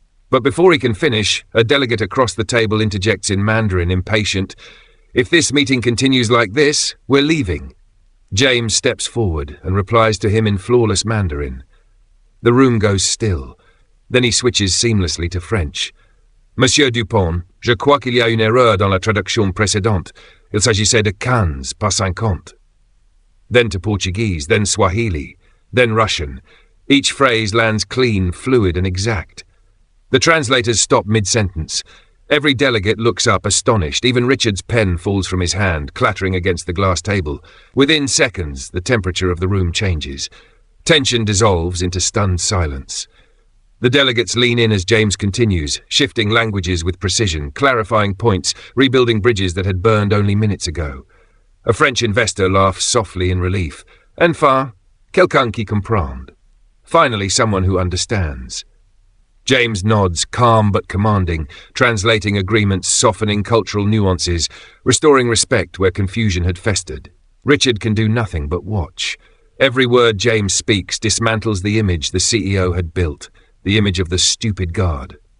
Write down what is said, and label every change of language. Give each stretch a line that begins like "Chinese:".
English: But before he can finish, a delegate across the table interjects in Mandarin, impatient. If this meeting continues like this, we're leaving." James steps forward and replies to him in flawless Mandarin. The room goes still. Then he switches seamlessly to French.
French: "Monsieur Dupont, je crois qu'il y a une erreur dans la traduction précédente. Il s'agissait de 15, pas 50.
English: Then to Portuguese, then Swahili, then Russian. Each phrase lands clean, fluid, and exact. The translators stop mid-sentence. Every delegate looks up, astonished. Even Richard's pen falls from his hand, clattering against the glass table. Within seconds, the temperature of the room changes. Tension dissolves into stunned silence. The delegates lean in as James continues, shifting languages with precision, clarifying points, rebuilding bridges that had burned only minutes ago. A French investor laughs softly in relief.
French: Enfin, quelqu'un qui comprend.
English: Finally, someone who understands. James nods, calm but commanding, translating agreements, softening cultural nuances, restoring respect where confusion had festered. Richard can do nothing but watch. Every word James speaks dismantles the image the CEO had built, the image of the stupid guard.